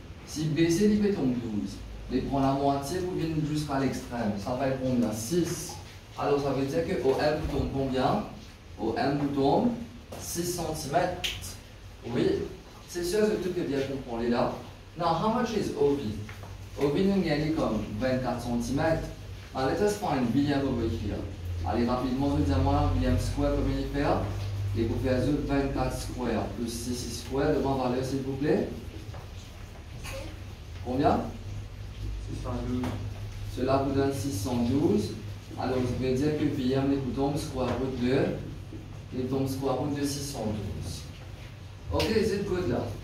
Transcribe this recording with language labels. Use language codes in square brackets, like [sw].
[fr] Si BC lui fait tombe 12, il prend la moitié pour venir jusqu'à l'extrême. Ça va être combien? 6. Alors, ça veut dire que OM tombe combien? OM tombe 6 cm. Oui. C'est sûr que tout est bien compris là. [en] Now, how much is OB? [fr] OB nous gagne comme 24 cm. [en] Now, let us find BM over here. [fr] Allez, rapidement, je dis à moi, BM square, comment il fait? Et vous faites 24 square plus 6 square, devant valeur, s'il vous plaît. Combien? 612. Cela vous donne 612. Alors, je vais dire que BM vous tombe square root de. Il tombe square root de 612. Ok, c'est good là.